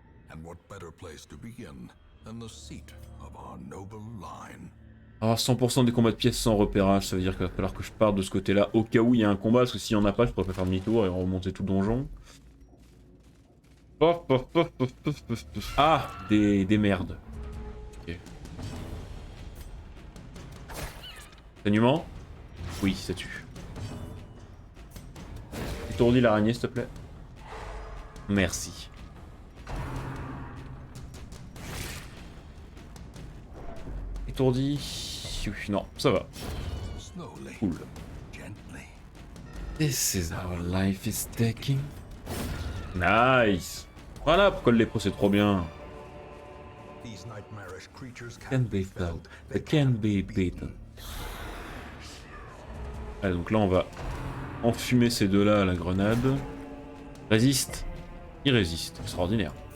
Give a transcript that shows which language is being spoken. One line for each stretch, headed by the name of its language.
English: And what better place to begin than the seat of our noble line?
French: Ah, 100% des combats de pièces sans repérage, ça veut dire qu'il va falloir que je parte de ce côté-là au cas où il y a un combat, parce que s'il n'y en a pas, je pourrais pas faire demi-tour et remonter tout le donjon. Pof, pof, pof, pof, pof, pof, pof. Ah, des merdes. Ok. Saignement? Oui, ça tue. Étourdis l'araignée, s'il te plaît. Merci. Étourdi. Non, ça va.
English: Slowly, Cool. gently. This is how life is taking. Nice.
French: Voilà pourquoi le lépreux c'est trop bien.
English: These nightmarish creatures Can be felt, they can be beaten.
French: Allez, donc là on va enfumer ces deux-là à la grenade. Résiste. Il résiste. Extraordinaire.